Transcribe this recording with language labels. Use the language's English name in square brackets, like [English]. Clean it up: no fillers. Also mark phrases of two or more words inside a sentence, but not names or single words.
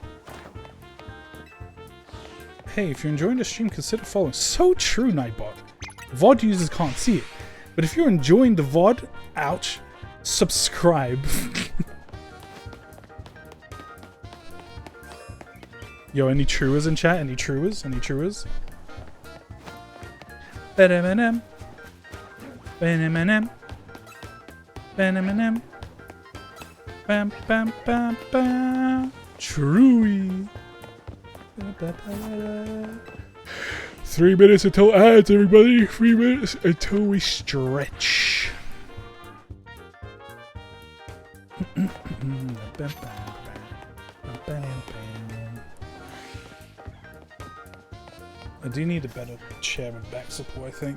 [English] Hey, if you're enjoying the stream, consider following. So true, Nightbot. VOD users can't see it. But if you're enjoying the VOD, ouch, subscribe. Yo, any truers in chat? Any truers? Any truers? Ba-da-ba-dam. Ba-da-ba-dam. Ba-da-ba-dam. Bam, bam, bam, bam. Truey. 3 minutes until ads, everybody. 3 minutes until we stretch. I do need a better chair and back support, I think.